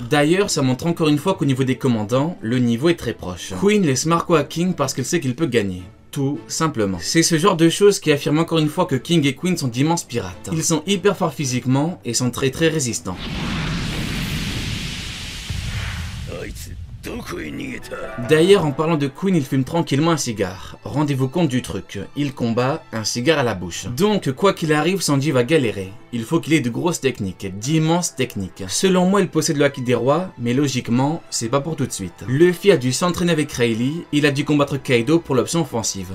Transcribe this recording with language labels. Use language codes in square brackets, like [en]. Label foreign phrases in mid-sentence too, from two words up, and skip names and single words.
[fr] D'ailleurs, ça montre encore une fois qu'au niveau des commandants, le niveau est très proche. Queen laisse Marco à King parce qu'il sait qu'il peut gagner. Tout simplement. C'est ce genre de choses qui affirme encore une fois que King et Queen sont d'immenses pirates. Ils sont hyper forts physiquement et sont très résistants. [ja] どこへ逃げた？ [fr] D'ailleurs, en parlant de Queen, il fume tranquillement un cigare. Rendez-vous compte du truc, il combat, un cigare à la bouche. Donc, quoi qu'il arrive, Sanji va galérer. Il faut qu'il ait de grosses techniques, d'immenses techniques. Selon moi, il possède le haki des rois, mais logiquement, c'est pas pour tout de suite. Luffy a dû s'entraîner avec Rayleigh, il a dû combattre Kaido pour l'option offensive.